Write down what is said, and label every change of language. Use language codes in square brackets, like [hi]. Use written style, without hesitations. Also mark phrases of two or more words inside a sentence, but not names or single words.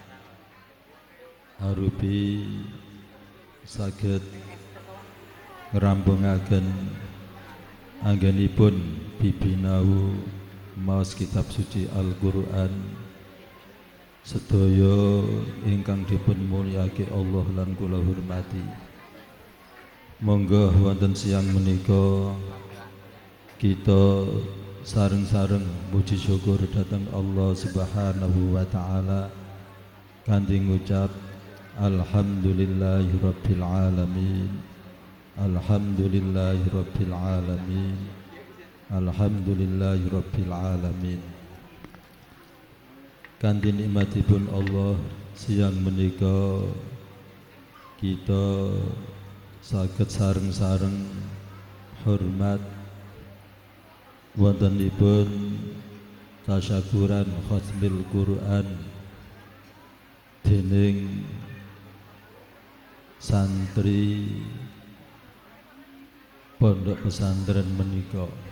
[jv] arupi saged ngrampungaken anggenipun bibinau maos kitab suci Al-Qur'an sedaya ingkang dipun mulyake Allah lan kula hormati. Monggo wonten siang menika kita sareng-sareng muji syukur dhateng [ar] الله سبحانه وتعالى [jv] kanthi ngucap [ar] الحمد لله رب العالمين, الحمد لله رب العالمين, الحمد لله رب العالمين. [jv] Kanthi nikmatipun Allah siang menika kita saged sareng-sareng hormat wontenipun tasyakuran [ar] ختم القرآن [jv] dening santri pondok pesantren menika.